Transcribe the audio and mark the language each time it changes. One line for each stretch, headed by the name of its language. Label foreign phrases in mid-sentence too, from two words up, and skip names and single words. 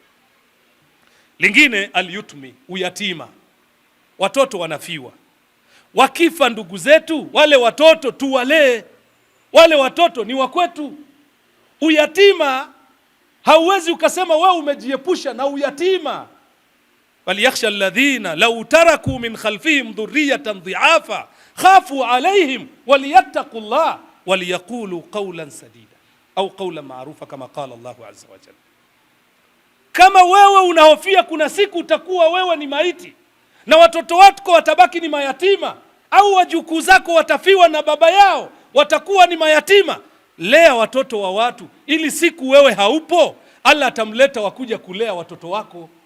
Swahili: Lingine al-yutmi, uyatima. Watoto wanafiwa. Wakifa ndugu zetu, wale watoto tuwalee, wale watoto ni wakwetu. Uyatima hauwezi ukasema wewe umejiepusha na uyatima.
Arabic: وليخش الذين لو تركوا من خلفهم ذرية ضعافا خافوا عليهم فليتقوا الله وليقولوا قولا سديدا أو قولا معروفا كما قال الله عز وجل.
Swahili: Kama wewe unahofia kuna siku utakuwa wewe ni maiti na watoto wako watabaki ni mayatima, au wajukuu zako watafiwa na baba yao watakuwa ni mayatima, lea watoto wa watu, ili siku wewe haupo Allah atamleta wakuja kulea watoto wako.